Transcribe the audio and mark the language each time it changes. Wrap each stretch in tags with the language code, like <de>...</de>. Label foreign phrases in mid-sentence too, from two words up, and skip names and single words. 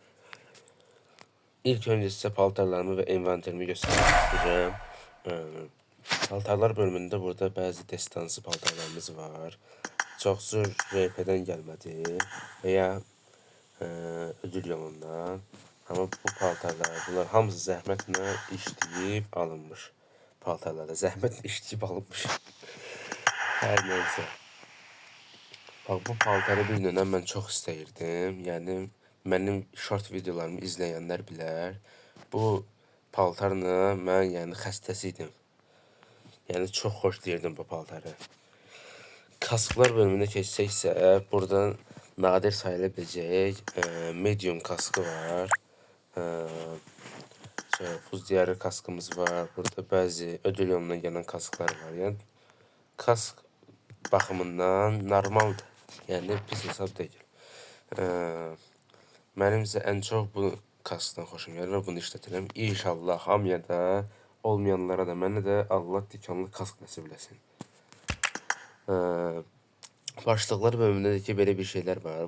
<tr>İlk önce size paltarlarımı ve envanterimi göstermek isteyeceğim. Paltarlar bölümünde burada bazı destansı paltarlarımız var. Çoxu RP'den gəlmədi veya ödül yolundan.</tr> <az>Ama bu paltarlar, bunlar hamısı zəhmətlə işləyib alınmış. Paltarlarda zəhmətlə işləyib alınmış. Hər neysə. Bak bu paltarı bir dönem mən çox istəyirdim. Yəni mənim short videolarımı izləyənlər bilər. Bu paltarla mən yəni xəstəsi idim. Yəni çox xoşlayırdım bu paltarı.</az> <tr>Kasklar bölümünde keçsəksə, buradan nadir sayılabilecek medium kaskı var.</tr> <az>Buz diyarı kaskımız var.</az> <tr>Burada bazı ödül yolundan gelen kasklar var.</tr> <az>Yani kask baxımından normaldır. Yəni pis hesab deyil. Mənim isə ən çox bu kaskdan xoşum gəlir və bunu işlətirəm. İnşallah hamıya da, olmayanlara da, mənə də Allah dikanlı kask nəsib eləsin. Başlıqlar bölümündə də ki, belə bir şeylər var.</az>